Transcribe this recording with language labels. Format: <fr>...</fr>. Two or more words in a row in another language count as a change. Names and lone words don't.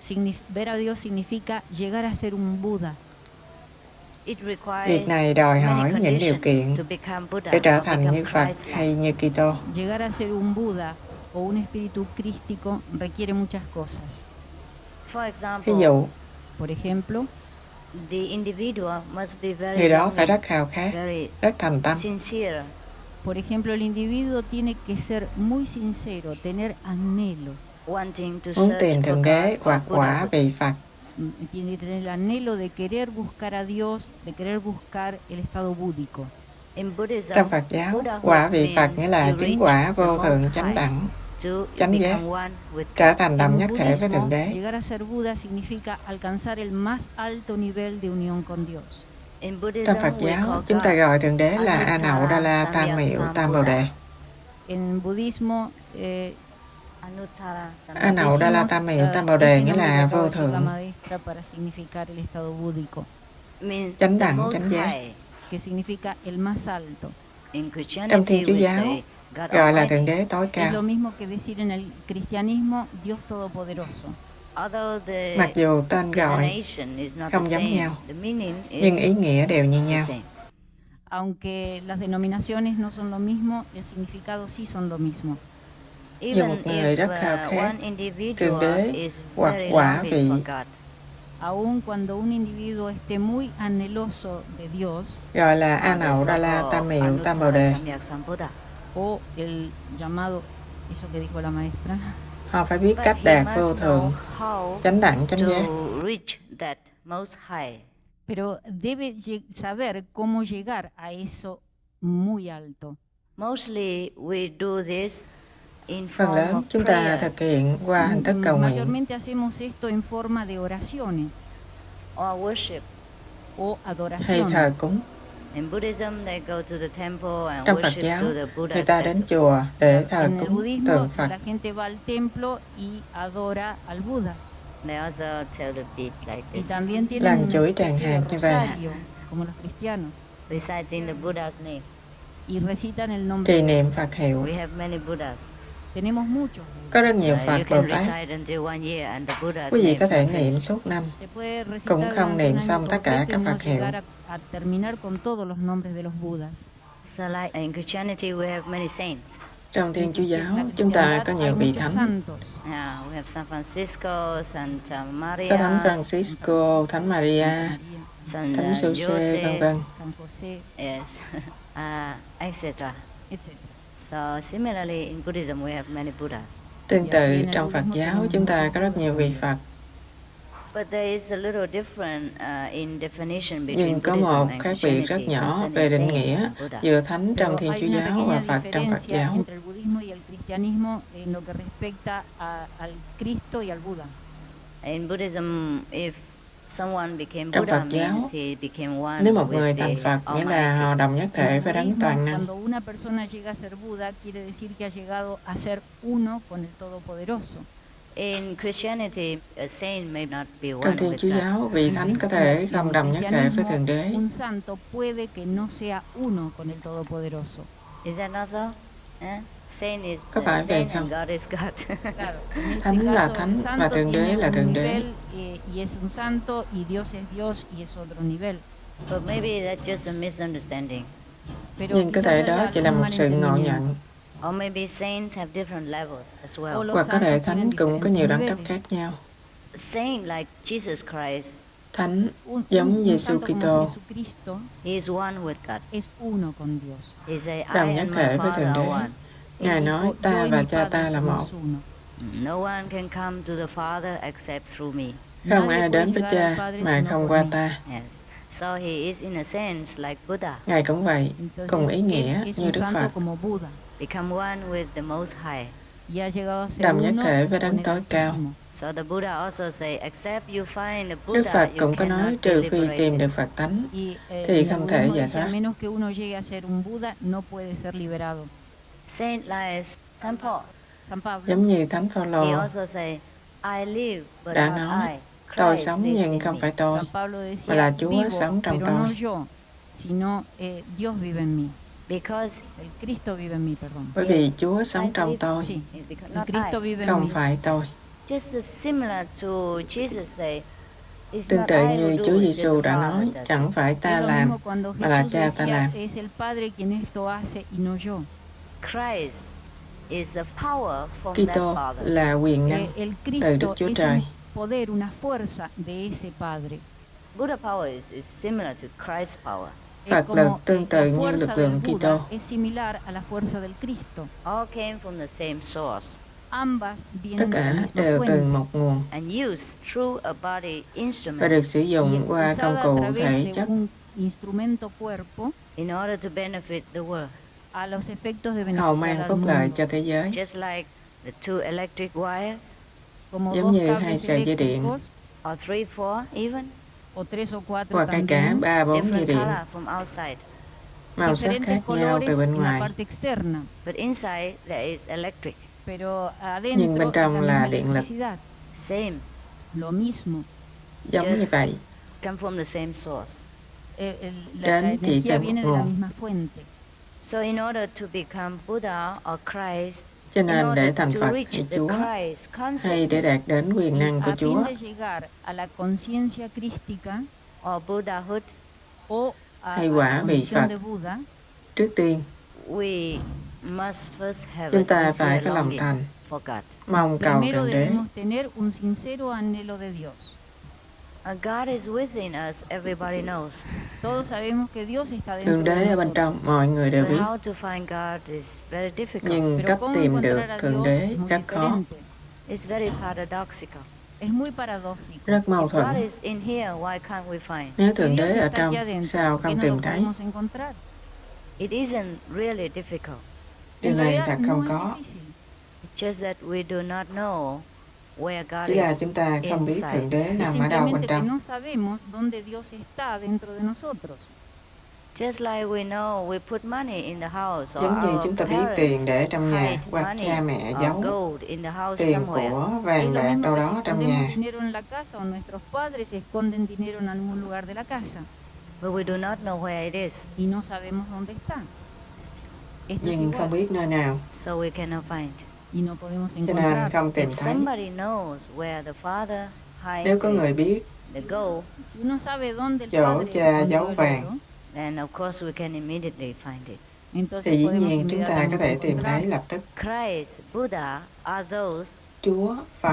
<vi>Việc này đòi hỏi những điều kiện để trở thành như Phật hay như Kitô. Ví dụ, người đó phải rất khao khát, rất thành tâm.</vi> <es>Por ejemplo, el individuo tiene que ser muy sincero, tener anhelo.</es> <vi>Muốn tìm Thượng Đế hoặc quả vị Phật.</vi> <es>Tiene que tener el anhelo de querer buscar a Dios, de querer buscar el estado búdico.</es> <vi>Trong Phật giáo, quả vị Phật nghĩa là chứng quả vô thượng chánh đẳng, chánh giác, trở thành đồng nhất thể với Thượng Đế.</vi> <es>Llegar a ser Buda significa alcanzar el más alto nivel de unión con Dios.</es> <vi>Trong Phật giáo, chúng ta gọi Thượng Đế là A Nậu Đa La Tam Miệu Tam Bồ Đề. A Nậu Đa La Tam Miệu Tam Bồ Đề nghĩa là vô thượng, chánh đẳng, chánh giác. Trong Thiên Chúa giáo, gọi là Thượng Đế tối cao. Mặc dù tên gọi không giống nhau, nhưng ý nghĩa đều như nhau.</vi> <es>Aunque las denominaciones no son lo mismo, el significado sí son lo mismo.</es> <vi>Dù một người rất khao khát Thượng Đế hoặc quả vị,</vi> <es>aun cuando un individuo esté muy anheloso de Dios,</es> <vi>gọi là A Nậu Đa La Tam Miệu Tam Bồ Đề,</vi> <es>o el llamado, eso que dijo la maestra,</es> <vi>họ phải biết cách đạt vô thượng, chánh đẳng, chánh giác.</vi> <es>Pero debe saber cómo llegar a eso muy alto.</es> <en>Mostly we do this in</en> <vi>Phần</vi> <en>form</en> <vi>lớn</vi> <en>of</en> <vi>chúng ta</vi> <en>prayers</en> <vi>thực hiện qua hình thức cầu nguyện</vi> <es>Mayormente hacemos esto en forma de oraciones</es> <en>or worship.</en> <es>o</es> <vi>hay</vi> <es>adoración.</es> <vi>thờ cúng.</vi> <en>In Buddhism, they go to the temple and</en> <vi>Trong Phật</vi> <en>worship</en> <vi>giáo,</vi> <en>to the</en> <vi>người</vi> <en>Buddha</en> <vi>ta đến</vi> <en>statue.</en> <vi>chùa để thờ</vi> <es>En el</es> <vi>cúng</vi> <es>budismo,</es> <vi>tượng Phật.</vi> <es>la gente va al templo y adora al Buda.</es> <en>They also tell the beat like</en> <es>Y</es> <en>this,</en> <es>también tienen</es> <vi>Lần</vi> <es>una</es> <vi>chuỗi tràng</vi> <es>especie de</es> <vi>hàng như vậy.</vi> <es>rosario, como los cristianos,</es> <en>reciting the Buddha's name.</en> <es>y recitan el nombre.</es> <vi>Trì niệm Phật hiệu.</vi> <en>We have many Buddhas.</en> <es>Tenemos muchos.</es> <vi>Có rất nhiều</vi> <en>You</en> <vi>Phật Bồ</vi> <en>can</en> <vi>Tát.</vi> <en>recite until 1 year and the Buddha's</en> <vi>Quý vị</vi> <en>name</en> <vi>có thể</vi> <en>is</en> <vi>niệm</vi> <en>saved.</en> <vi>suốt năm.</vi> <es>Se puede recitar</es> <vi>Cũng không</vi> <es>durante</es> <vi>niệm</vi> <es>un año</es> <vi>xong tất cả</vi> <es>completo</es> <vi>các</vi> <es>y no</es> <vi>Phật hiệu.</vi> <es>llegar a terminar con todos los nombres de los Budas.</es> <en>So like in Christianity, we have many saints.</en> <vi>Trong Thiên Chúa giáo,</vi> <es>La</es> <vi>chúng ta</vi> <es>cristiandad</es> <vi>có</vi> <es>hay</es> <vi>nhiều vị</vi> <es>muchos</es> <vi>thánh.</vi> <es>santos.</es> <en>Yeah, we have San Francisco, Santa Maria,</en> <vi>Có Thánh Francisco, Thánh Maria,</vi> <es>San</es> <vi>Thánh Giuse, vân vân.</vi> <es>San José,</es> <en>Yes, etc.</en> <es>etc.</es> <en>So similarly, in Buddhism, we have many Buddhas.</en> <vi>Tương tự, trong Phật giáo, chúng ta có rất nhiều vị Phật.</vi> <en>But there is a little difference in definition between</en> <vi>Nhưng có</vi> <en>Buddhism</en> <vi>một</vi> <en>and</en> <vi>khác biệt rất</vi> <en>Christianity</en> <vi>nhỏ</vi> <en>concerning</en> <vi>về định</vi> <en>saints</en> <vi>nghĩa</vi> <en>and Buddha.</en> <vi>giữa Thánh trong</vi> <es>Pero</es> <vi>Thiên</vi> <es>hay</es> <vi>Chúa</vi> <es>una</es> <vi>giáo</vi> <es>pequeña</es> <vi>và Phật trong Phật</vi> <es>diferencia</es> <vi>giáo.</vi> <es>entre el budismo y el cristianismo en lo que respecta al Cristo y al Buda.</es> <en>In Buddhism, if someone became</en> <vi>Trong</vi> <en>Buddha</en> <vi>Phật giáo,</vi> <en>means he became one</en> <vi>Nếu một</vi> <en>with</en> <vi>người</vi> <en>the</en> <vi>thành Phật, nghĩa là</vi> <en>Almighty.</en> <vi>họ đồng nhất thể</vi> <es>En el</es> <vi>với Đấng</vi> <es>budismo,</es> <vi>toàn năng.</vi> <es>cuando una persona llega a ser Buda, quiere decir que ha llegado a ser uno con el Todopoderoso.</es> <en>In Christianity, a saint may not be one</en> <vi>Trong Thiên</vi> <en>with</en> <vi>Chúa</vi> <en>God.</en> <vi>giáo, vị Thánh có thể không đồng nhất thể với Thượng Đế.</vi> <es>Un santo puede que no sea uno con el Todopoderoso.</es> <en>Is that not so? Saint is</en> <vi>Có phải vậy</vi> <en>saint and</en> <vi>không?</vi> <en>God is God.</en> <es>Claro, en ese</es> <vi>Thánh là</vi> <es>caso,</es> <vi>Thánh</vi> <es>el</es> <vi>và</vi> <es>santo</es> <vi>Thượng Đế</vi> <es>tiene</es> <vi>là</vi> <es>un</es> <vi>Thượng Đế.</vi> <es>nivel y es un santo y Dios es Dios y es otro nivel.</es> <en>But maybe that's just a misunderstanding.</en> <es>Pero</es> <vi>Nhưng có</vi> <es>quizás</es> <vi>thể</vi> <es>haya</es> <vi>đó chỉ là</vi> <es>algún</es> <vi>một sự ngộ</vi> <es>malentendimiento.</es> <vi>nhận.</vi> <en>Or maybe saints have different levels as</en> <es>O</es> <en>well.</en> <es>los</es> <vi>Hoặc có thể</vi> <es>santos</es> <vi>Thánh</vi> <es>tienen</es> <vi>cũng có nhiều đẳng cấp</vi> <es>diferentes</es> <vi>khác nhau.</vi> <en>Saint like Jesus Christ,</en> <vi>Thánh</vi> <es>Un</es> <vi>giống Giêsu</vi> <es>santo como</es> <vi>Kitô,</vi> <es>Jesucristo</es> <en>he is one with God.</en> <es>es uno con Dios.</es> <en>He say,</en> <vi>đồng</vi> <en>I</en> <vi>nhất</vi> <en>and</en> <vi>thể</vi> <en>my</en> <vi>với</vi> <en>Father</en> <vi>Thượng</vi> <en>are</en> <vi>Đế.</vi> <en>one.</en> <vi>Ngài</vi> <es>Él</es> <vi>nói</vi> <es>dijo,</es> <vi>ta</vi> <es>"Yo y</es> <vi>và</vi> <es>mi</es> <vi>Cha ta</vi> <es>Padre</es> <vi>là một.</vi> <es>somos uno".</es> <en>No one can come to the Father except through me.</en> <vi>Không</vi> <es>Nadie</es> <vi>ai</vi> <es>puede</es> <vi>đến với</vi> <es>llegar al</es> <vi>Cha</vi> <es>Padre</es> <vi>mà</vi> <es>sino</es> <vi>không</vi> <es>por</es> <vi>qua</vi> <es>mí.</es> <vi>ta.</vi> <en>Yes. So he is in a sense like Buddha,</en> <vi>Ngài cũng vậy,</vi> <es>Entonces,</es> <vi>cùng ý nghĩa</vi> <es>él es</es> <vi>như</vi> <es>un</es> <vi>Đức</vi> <es>santo</es> <vi>Phật.</vi> <es>como Buda</es> <en>become one with the Most High.</en> <es>y ha llegado a ser</es> <vi>Đồng nhất</vi> <es>uno</es> <vi>thể với</vi> <es>con</es> <vi>Đấng</vi> <es>el</es> <vi>tối cao.</vi> <es>Altísimo.</es> <en>So the Buddha also say, except you find a</en> <vi>Đức</vi> <en>Buddha,</en> <vi>Phật</vi> <en>you</en> <vi>cũng có nói</vi> <en>cannot be</en> <vi>trừ phi</vi> <en>liberated.</en> <vi>tìm được Phật tánh.</vi> <es>Y</es> <vi>Thì</vi> <es>en el</es> <vi>không thể</vi> <es>budismo</es> <vi>giải</vi> <es>dice, a</es> <vi>thoát.</vi> <es>menos que uno llegue a ser un Buda, no puede ser liberado.</es> <en>Saint like Saint Paul,</en> <es>San Pablo</es> <vi>Giống như Thánh</vi> <en>he</en> <vi>Phaolô</vi> <en>also say, I live, but</en> <vi>đã</vi> <en>not</en> <vi>nói,</vi> <en>I.</en> <vi>tôi</vi> <en>Christ</en> <vi>sống</vi> <en>lives</en> <vi>nhưng</vi> <en>in</en> <vi>không</vi> <en>me.</en> <vi>phải tôi,</vi> <es>San Pablo</es> <vi>mà là</vi> <es>decía,</es> <vi>Chúa</vi> <es>vivo,</es> <vi>sống trong</vi> <es>pero no</es> <vi>tôi.</vi> <es>yo, sino Dios vive en mí. Because El Cristo vive en mí, perdón.</es> <vi>Bởi vì Chúa sống trong tôi,</vi> <es>Sí,</es> <en>it's because</en> <es>el</es> <en>not</en> <es>Cristo</es> <en>I.</en> <es>vive en</es> <vi>không</vi> <es>mí.</es> <vi>phải tôi.</vi> <en>Just as similar to Jesus say, it's</en> <vi>Tương</vi> <en>not</en> <vi>tự</vi> <en>I who</en> <vi>như</vi> <en>do</en> <vi>Chúa</vi> <en>it,</en> <vi>Giêsu</vi> <en>it's the</en> <vi>đã</vi> <en>Father</en> <vi>nói,</vi> <en>does it.</en> <vi>chẳng phải ta</vi> <es>Es lo</es> <vi>làm,</vi> <es>mismo cuando</es> <vi>mà là</vi> <es>Jesús</es> <vi>Cha ta</vi> <es>decía,</es> <vi>làm.</vi> <es>es el Padre quien esto hace y no yo.</es> <en>Christ is the power from that</en> <vi>Kitô</vi> <en>Father.</en> <vi>là quyền năng</vi> <es>El</es> <vi>từ Đức</vi> <es>Cristo</es> <vi>Chúa</vi> <es>es</es> <vi>Trời.</vi> <es>un poder, una fuerza de ese Padre.</es> <en>Buddha power is similar to Christ's power.</en> <vi>Phật</vi> <es>como,</es> <vi>lực tương tự</vi> <es>la</es> <vi>như</vi> <es>fuerza</es> <vi>lực</vi> <es>del</es> <vi>lượng</vi> <es>Buda</es> <vi>Kitô.</vi> <es>es similar a la fuerza del Cristo.</es> <en>All came from the same source</en> <es>Ambas</es> <vi>Tất</vi> <es>vienen de la</es> <vi>cả</vi> <es>misma</es> <vi>đều từ</vi> <es>fuente</es> <vi>một nguồn</vi> <en>and used through a body</en> <vi>và</vi> <en>instrument</en> <vi>được sử dụng</vi> <es>y</es> <vi>qua công</vi> <es>usada a</es> <vi>cụ</vi> <es>través</es> <vi>thể</vi> <es>de</es> <vi>chất</vi> <es>un instrumento cuerpo</es> <en>in order to benefit the world.</en> <es>a los efectos de</es> <vi>hầu</vi> <es>beneficiar</es> <vi>mang</vi> <es>al</es> <vi>phúc lợi</vi> <es>mundo.</es> <vi>cho thế giới.</vi> <en>Just like the two electric wires</en> <es>Como</es> <vi>giống</vi> <es>dos</es> <vi>như hai</vi> <es>cables</es> <vi>sợi dây điện</vi> <es>eléctricos</es> <en>or 3, 4 even,</en> <es>o tres o cuatro</es> <vi>hoặc ngay cả</vi> <es>también,</es> <vi>3-4 dây</vi> <en>different</en> <vi>điện,</vi> <en>color from outside.</en> <vi>màu sắc</vi> <es>diferentes</es> <vi>khác nhau</vi> <es>colores</es> <vi>từ bên</vi> <es>en la</es> <vi>ngoài,</vi> <es>parte externa,</es> <en>But inside there is electric.</en> <es>pero</es> <vi>nhưng</vi> <es>adentro</es> <vi>bên</vi> <es>es</es> <vi>trong</vi> <es>la</es> <vi>là</vi> <es>misma</es> <vi>điện lực.</vi> <es>electricidad,</es> <en>Same.</en> <es>lo mismo.</es> <vi>Giống như vậy.</vi> <en>Come from the same source.</en> <es>La</es> <vi>Đến chỉ</vi> <es>energía</es> <vi>từ một</vi> <es>viene de la</es> <vi>nguồn.</vi> <es>misma fuente.</es> <en>So in order to become Buddha or Christ,</en> <vi>Cho</vi> <en>in</en> <vi>nên để</vi> <en>order</en> <vi>thành</vi> <en>to</en> <vi>Phật</vi> <en>reach</en> <vi>hay</vi> <en>the</en> <vi>Chúa,</vi> <en>Christ</en> <vi>hay để</vi> <en>consciousness</en> <vi>đạt đến quyền năng</vi> <es>Y</es> <vi>của</vi> <es>a</es> <vi>Chúa,</vi> <es>fin de llegar a la conciencia crística</es> <en>or Buddhahood,</en> <es>o a</es> <vi>hay</vi> <es>la</es> <vi>quả vị</vi> <es>condición</es> <vi>Phật,</vi> <es>de Buda,</es> <vi>trước tiên</vi> <en>we must first have</en> <vi>chúng</vi> <en>a</en> <vi>ta phải</vi> <en>sincere</en> <vi>có lòng</vi> <en>longing</en> <vi>thành,</vi> <en>for God.</en> <vi>mong cầu</vi> <es>primero</es> <vi>Thượng Đế.</vi> <es>debemos tener un sincero anhelo de Dios.</es> <en>God is within us, everybody knows.</en> <es>Todos sabemos que Dios está dentro</es> <vi>Thượng</vi> <es>de</es> <vi>Đế ở bên</vi> <es>nosotros.</es> <vi>trong, mọi người đều</vi> <en>But</en> <vi>biết.</vi> <en>how to find God is very difficult.</en> <vi>Nhưng</vi> <es>Pero</es> <vi>cách</vi> <es>cómo</es> <vi>tìm được</vi> <es>encontrar a</es> <vi>Thượng</vi> <es>Dios</es> <vi>Đế</vi> <es>es muy</es> <vi>rất khó,</vi> <es>diferente.</es> <en>It's very paradoxical.</en> <es>Es muy paradójico.</es> <vi>rất mâu</vi> <en>If God</en> <vi>thuẫn.</vi> <en>is in here, why can't we find?</en> <vi>Nếu</vi> <es>Si</es> <vi>Thượng</vi> <es>Dios</es> <vi>Đế ở</vi> <es>está</es> <vi>trong,</vi> <es>aquí adentro,</es> <vi>sao</vi> <es>¿por qué</es> <vi>không</vi> <es>no</es> <vi>tìm</vi> <es>lo</es> <vi>thấy?</vi> <es>podemos encontrar?</es> <en>It isn't really difficult.</en> <vi>Điều</vi> <es>En</es> <vi>này</vi> <es>realidad</es> <vi>thật</vi> <es>no</es> <vi>không</vi> <es>es</es> <vi>có.</vi> <es>difícil.</es> <en>It's just that we do not know where God</en> <vi>Chỉ là</vi> <en>is</en> <vi>chúng ta không biết</vi> <en>inside.</en> <vi>Thượng Đế</vi> <es>Es</es> <vi>nằm ở đâu bên</vi> <es>simplemente que</es> <vi>trong.</vi> <es>no sabemos dónde Dios está dentro de nosotros.</es> <en>Just like we know we put money in the house or</en> <vi>Giống như</vi> <en>our</en> <vi>chúng ta biết tiền</vi> <en>parents</en> <vi>để trong nhà</vi> <en>hide</en> <vi>hoặc</vi> <en>money</en> <vi>cha mẹ</vi> <en>or</en> <vi>giấu</vi> <en>gold in the house</en> <vi>tiền</vi> <en>somewhere.</en> <vi>của</vi> <es>Es</es> <vi>vàng</vi> <es>lo</es> <vi>bạc</vi> <es>mismo</es> <vi>đâu</vi> <es>que si</es> <vi>đó trong</vi> <es>escondemos</es> <vi>nhà.</vi> <es>dinero en la casa o nuestros padres esconden dinero en algún lugar de la casa</es> <en>But we do not know where it is,</en> <es>y no sabemos dónde está. Esto es</es> <vi>Nhưng không</vi> <es>igual</es> <vi>biết nơi nào,</vi> <en>so we cannot find.</en> <es>y no podemos</es> <vi>cho nên</vi> <es>encontrarlo.</es> <vi>không tìm</vi> <en>If</en> <vi>thấy.</vi> <en>somebody knows where the father</en> <vi>Nếu</vi> <en>hides</en> <vi>có người biết</vi> <en>the gold,</en> <es>Si uno sabe dónde el</es> <vi>chỗ</vi> <es>padre</es> <vi>cha</vi> <es>escondió</es> <vi>giấu</vi> <es>el</es> <vi>vàng,</vi> <es>oro,</es> <en>then of course we can immediately find it.</en> <es>entonces</es> <vi>thì dĩ</vi> <es>podemos</es> <vi>nhiên chúng ta có</vi> <es>inmediatamente</es> <vi>thể tìm thấy</vi> <es>encontrarlo.</es> <vi>lập tức.</vi> <en>Christ, Buddha are those</en> <vi>Chúa, Phật</vi>